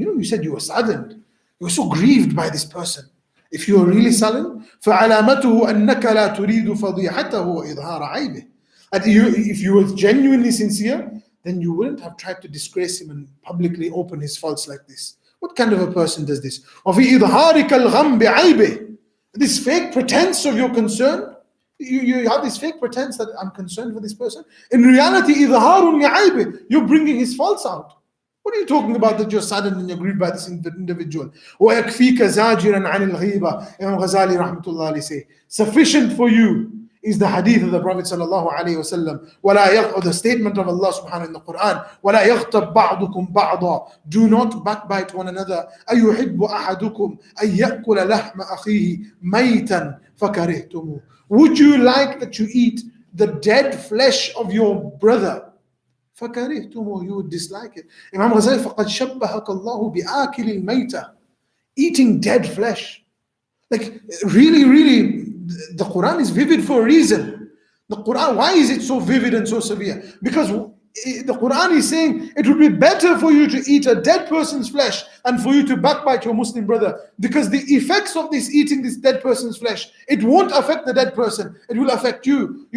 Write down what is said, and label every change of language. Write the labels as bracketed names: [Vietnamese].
[English] You said you were saddened. You were so grieved by this person. If you are really sullen, [Arabic] فَعَلَامَتُهُ أَنَّكَ لَا تُرِيدُ فَضِيحَتَهُ وَإِظْهَارَ عَيْبِهِ. [English] And if you were genuinely sincere, then you wouldn't have tried to disgrace him and publicly open his faults like this. What kind of a person does this? [Arabic] وَفِي إِظْهَارِكَ الْغَمْ بِعَيْبِهِ. [English] This fake pretense of your concern, you have this fake pretense that I'm concerned for this person. In reality, [Arabic] إِظْهَارٌ لِعَيْبِهِ. [English] You're bringing his faults out. What are you talking about that you're saddened and you're grieved by this individual? [Arabic] وَيَكْفِيكَ زَاجِرًا عَنِ الْغِيبَةِ. [English] Imam Ghazali rahmatullah alayhi say, sufficient for you is the hadith of the Prophet sallallahu alayhi wasallam, or the statement of Allah subhanahu in the Quran, [Arabic] وَلَا يَغْتَبْ بَعْضُكُمْ بَعْضًا. [English] Do not backbite one another. [Arabic] أَيُحِبُّ أَحَدُكُمْ أَن يَأْكُلَ لَحْمَ أَخِيهِ مَيْتًا فَكَرِهْتُمُوهُ. [English] Would you like that you eat the dead flesh of your brother? [Arabic] فَكَرِهْتُمُوهُ. [English] You would dislike it. [Arabic] Imam Ghazali, فَقَدْ شَبَّهَكَ اللَّهُ بِآكِلِ الْمَيْتَةِ. [English] Eating dead flesh. Like really, the Quran is vivid for a reason. The Quran, why is it so vivid and so severe? Because the Quran is saying it would be better for you to eat a dead person's flesh and for you to backbite your Muslim brother, because the effects of this eating this dead person's flesh, it won't affect the dead person, it will affect you.